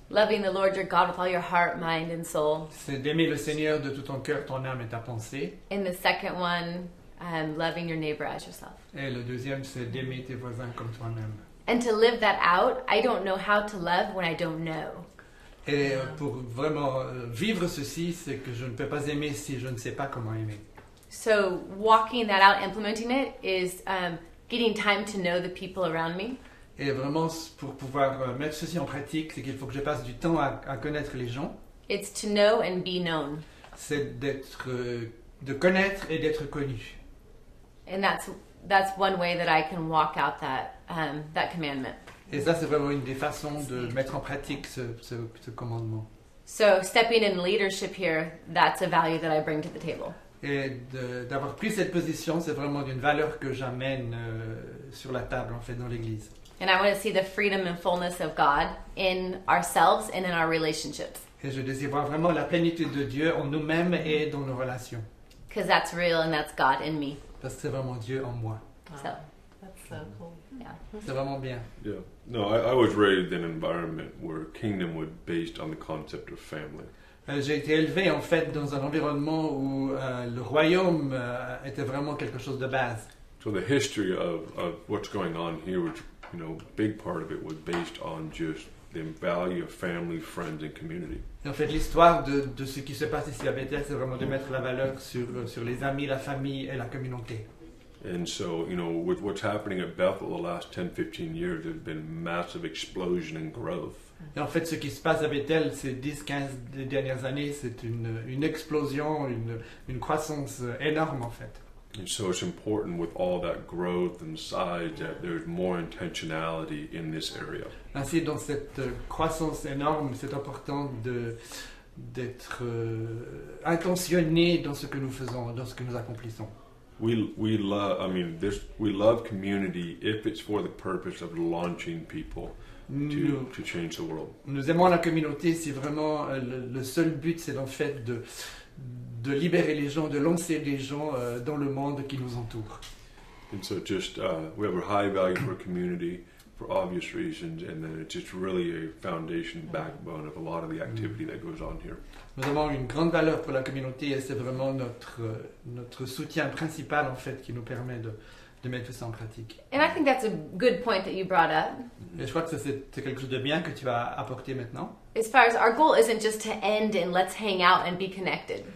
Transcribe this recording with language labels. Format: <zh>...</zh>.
<en>Loving the Lord your God with all your heart, mind, and soul.</en> <fr>c'est d'aimer le Seigneur de tout ton cœur, ton âme et ta pensée.</fr> <en>And the second one, loving your neighbor as yourself.</en> <fr>Et le deuxième, c'est d'aimer tes voisins comme toi-même.</fr> <en>And to live that out, I don't know how to love when I don't know.</en> <fr>Et pour vraiment vivre ceci, c'est que je ne peux pas aimer si je ne sais pas comment aimer.</fr> <en>So walking that out, implementing it, is getting time to know the people around me.</en> <fr>Et vraiment, pour pouvoir mettre ceci en pratique, c'est qu'il faut que je passe du temps à connaître les gens.</fr> <en>It's to know and be known.</en> <fr>C'est de connaître et d'être connu.</fr> <en>And that's one way that I can walk out that commandment.</en> <fr>Et ça, c'est vraiment une des façons de mettre en pratique ce commandement.</fr> <en>So stepping in leadership here, that's a value that I bring to the table.</en> <fr>Et d'avoir pris cette position, c'est vraiment une valeur que j'amène sur la table, en fait, dans l'Église.</fr> <en>And I want to see the freedom and fullness of God in ourselves and in our relationships.</en> <fr>Et je désire voir vraiment la plénitude de Dieu en nous-mêmes et dans nos relations.</fr> <en>Because that's real and that's God in me.</en> <fr>Parce que c'est vraiment Dieu en moi.</fr> <en>So, That's so cool. yeah.</en> <fr>C'est vraiment bien.</fr> <en>Yeah. No, I was raised in an environment where kingdom was based on the concept of family.</en> <fr>J'ai été élevé, en fait, dans un environnement où le royaume était vraiment quelque chose de base.</fr> <en>So the history of what's going on here, which, you know, big part of it was based on just the value of family, friends, and community.</en> <fr>Et en fait, l'histoire de ce qui se passe ici à Bethel, c'est vraiment de mettre la valeur sur les amis, la famille et la communauté.</fr> <en>And so, you know, with what's happening at Bethel the last 10, 15 years, there's been massive explosion in growth.</en> <fr>Et en fait, ce qui se passe à Bethel ces 10-15 dernières années, c'est une explosion, une croissance énorme en fait.</fr> <en>And so it's important with all that growth and size that there's more intentionality in this area.</en> <fr>Ainsi, dans cette croissance énorme, c'est important d'être intentionné dans ce que nous faisons, dans ce que nous accomplissons.</fr> <en>We love community if it's for the purpose of launching people to change the world.</en> <fr>Nous aimons la communauté si vraiment le seul but c'est en fait de libérer les gens, de lancer les gens dans le monde qui nous entoure.</fr> <en>And so we have a high value for community for obvious reasons, and then it's just really a foundation, backbone of a lot of the activity that goes on here.</en> <fr>Nous avons une grande valeur pour la communauté et c'est vraiment notre soutien principal en fait qui nous permet de mettre tout ça en pratique.</fr> <en>And I think that's a good point that you brought up.</en> <fr>Et je crois que ça, c'est quelque chose de bien que tu vas apporter maintenant.</fr> <en>As far as our goal isn't just to end and let's hang out and be connected.</en>